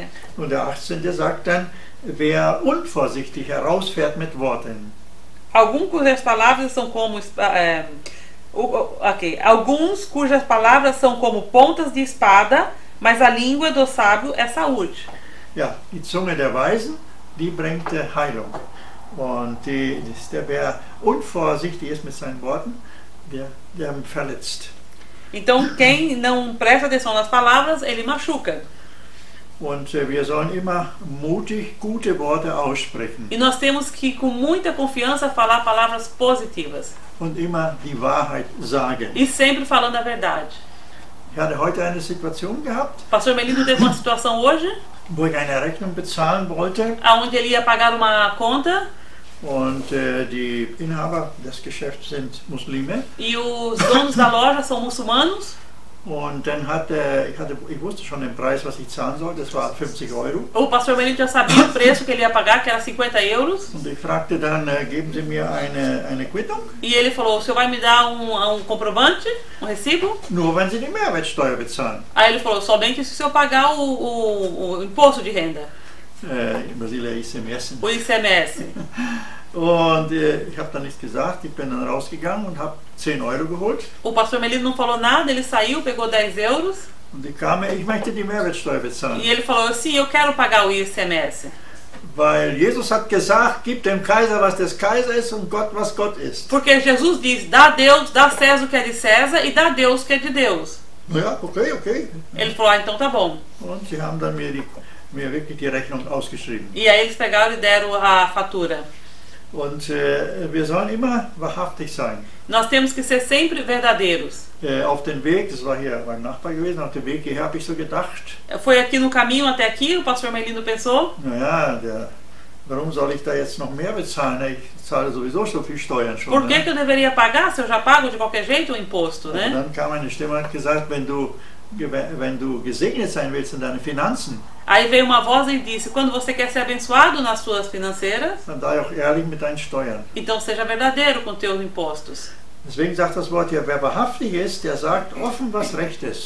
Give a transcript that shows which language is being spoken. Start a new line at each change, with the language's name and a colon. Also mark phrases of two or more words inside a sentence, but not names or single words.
German: Und der 18. sagt dann, wer unvorsichtig herausfährt mit Worten.
Portuguese: Alguns cujas palavras são como Alguns cujas palavras são como pontas de espada, mas a língua do sábio é saúde.
German: Ja, die Zunge der Weisen, die bringt Heilung. Und wer unvorsichtig ist mit seinen Worten, der verletzt.
Portuguese: Então, quem não presta atenção nas palavras, ele machuca.
German: Und wir sollen immer mutig gute Worte aussprechen.
Portuguese: E nós temos que, com muita confiança, falar palavras positivas.
German: Und immer die Wahrheit sagen.
Portuguese: E sempre falando a verdade.
German: Ich hatte heute eine Situation gehabt.
Portuguese: Pastor Melino teve uma situação hoje.
German: Wo ich eine Rechnung bezahlen wollte.
Portuguese: Aonde ele ia pagar uma conta.
German: Und die Inhaber des Geschäfts sind Muslime.
Portuguese: E os donos da loja são muçulmanos.
German: Und dann ich wusste schon den Preis, was ich zahlen sollte, das war 50 Euro.
Portuguese: O pastor Melino já sabia o preço que ele ia pagar, que era 50 euros.
German: Und ich fragte dann, geben Sie mir eine Quittung?
Portuguese: E ele falou: o senhor vai me dar um comprovante, um recibo?
German: Nur wenn Sie die Mehrwertsteuer bezahlen.
Portuguese: Aí ele falou: somente se o senhor pagar o imposto de renda.
German: In Brasília é ICMS.
Portuguese: O ICMS.
German: Und ich habe dann nichts gesagt, ich bin dann rausgegangen und habe 10 Euro geholt.
Portuguese: O pastor Melino não falou nada, ele saiu, pegou 10 euros.
German: Und ich kam, ich möchte die Mehrwertsteuer bezahlen.
Portuguese: E ele falou assim, eu quero pagar o ICMS.
German: Weil Jesus hat gesagt, gib dem Kaiser, was des Kaiser ist und Gott, was Gott ist.
Portuguese: Porque Jesus diz, dá a Deus, dá a César o que é de César e dá a Deus o que é de Deus.
German: Ja, okay.
Portuguese: Ele falou, então tá bom.
German: Und sie haben dann mir wirklich die Rechnung ausgeschrieben.
Portuguese: E aí eles pegaram e deram a fatura.
German: Und wir sollen immer wahrhaftig sein.
Portuguese: Nós temos que ser sempre verdadeiros.
German: Auf den Weg, das war hier beim Nachbar gewesen, auf dem Weg hierher habe ich so gedacht.
Portuguese: Foi aqui no caminho até aqui, o pastor Melino pensou.
German: Naja, warum soll ich da jetzt noch mehr bezahlen? Ich zahle sowieso so viel Steuern schon.
Portuguese: Por que que eu deveria pagar se eu já pago de qualquer jeito o imposto, né?
German: Und dann kam eine Stimme und hat gesagt, wenn du gesegnet sein willst in deinen Finanzen,
Portuguese: Aí veio uma voz e disse, quando você quer ser abençoado nas suas financeiras,
German: dann sei auch ehrlich mit deinen Steuern.
Portuguese: então seja verdadeiro com teus impostos.
German: Deswegen sagt das Wort hier, wer wahrhaftig ist, der sagt offen, was recht ist.